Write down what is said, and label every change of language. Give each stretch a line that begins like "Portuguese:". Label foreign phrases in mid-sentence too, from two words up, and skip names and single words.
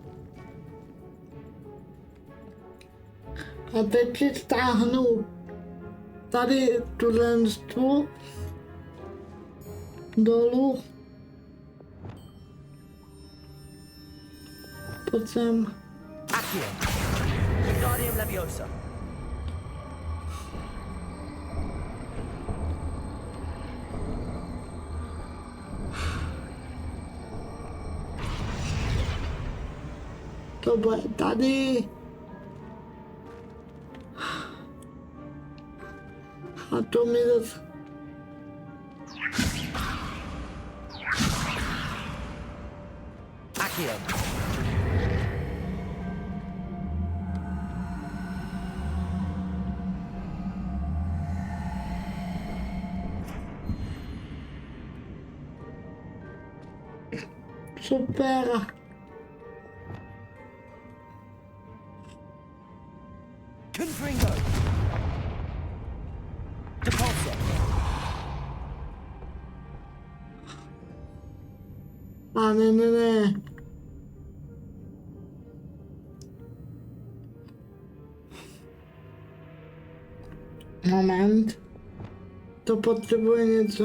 Czech: A teď si stáhnu tady tuhle tu dolů. Pojď sem. Accio. Wingardium Leviosa. To bude tady. A to mi zase... Accio. Super. Confringo. Depulso. A ne. Moment. To potřebuje něco.